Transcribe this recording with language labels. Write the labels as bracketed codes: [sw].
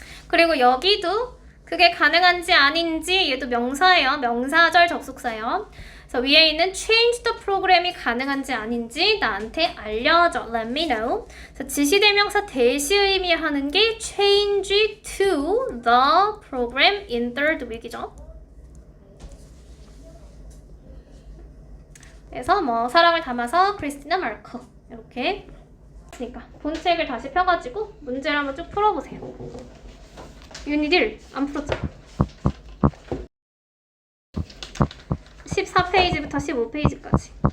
[ko] 그리고 여기도 그게 가능한지 아닌지 얘도 명사예요. 명사절 접속사예요. 그래서 위에 있는 change the program이 가능한지 아닌지 나한테 알려줘. [en] Let me know. [ko] 그래서 지시대명사 대시 의미하는 게 [en] change to the program in third week [ko] 이죠. 그래서 뭐 사랑을 담아서 크리스티나 마르크 이렇게. 그러니까 본책을 다시 펴가지고 문제를 한번 쭉 풀어보세요. 유닛 1 안 풀었잖아. 14페이지부터 15페이지까지.